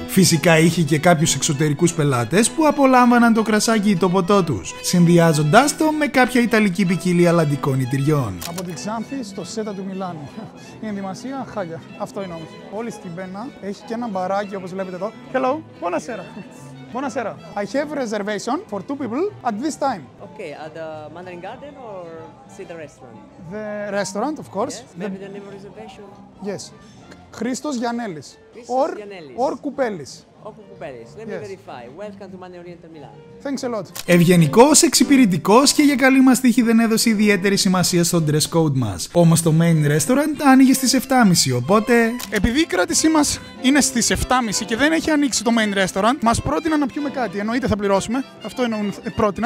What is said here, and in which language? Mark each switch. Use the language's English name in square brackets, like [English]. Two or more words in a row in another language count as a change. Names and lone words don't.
[Greek] Φυσικά είχε και κάποιους εξωτερικούς πελάτες που απολάμβαναν το κρασάκι ή το ποτό τους, συνδυάζοντας το με κάποια ιταλική ποικιλία αλλαντικών ητηριών. Από την Ξάνθη στο Σέτα του Μιλάνου. Η ενδυμασία χάλια. Αυτό είναι όμως. Όλη στην πένα έχει και ένα μπαράκι όπως βλέπετε εδώ. [Italian] Hello, buonasera. Buonasera. [English] I have reservation for 2 people at this time. Okay, at the Mandarin Garden or see the restaurant? The restaurant, of course. Yes, maybe the name of reservation? Yes. Christos Giannellis. Or Coupelis. Let me verify. Welcome to Mane Oriental Milan. Thanks a lot. [Greek] Ευγενικός, εξυπηρετικός και για καλή μας τύχη δεν έδωσε ιδιαίτερη σημασία στο [English] dress code [Greek] μας. Όμως το [English] main restaurant [Greek] άνοιγε στις 7.30, οπότε... Επειδή η κράτησή μας είναι στις 7.30 και δεν έχει ανοίξει το [English] main restaurant, [Greek] μας πρότειναν να πιούμε κάτι. Εννοείται θα πληρώσουμε. Αυτό πρότειναν.